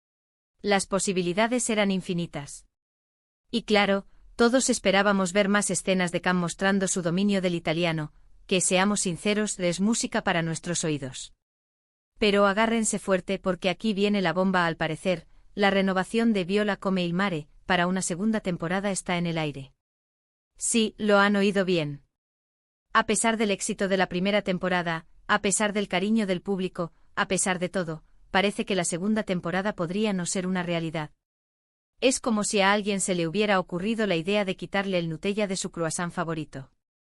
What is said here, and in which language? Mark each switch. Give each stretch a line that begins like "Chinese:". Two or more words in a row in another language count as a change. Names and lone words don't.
Spanish: Las posibilidades eran infinitas. Y claro, todos esperábamos ver más escenas de Can mostrando su dominio del italiano, que seamos sinceros, es música para nuestros oídos. Pero agárrense fuerte porque aquí viene la bomba. Al parecer, la renovación de Viola come il mare, para una segunda temporada está en el aire. Sí, lo han oído bien. A pesar del éxito de la primera temporada, a pesar del cariño del público, a pesar de todo, parece que la segunda temporada podría no ser una realidad. Es como si a alguien se le hubiera ocurrido la idea de quitarle el Nutella de su croissant favorito.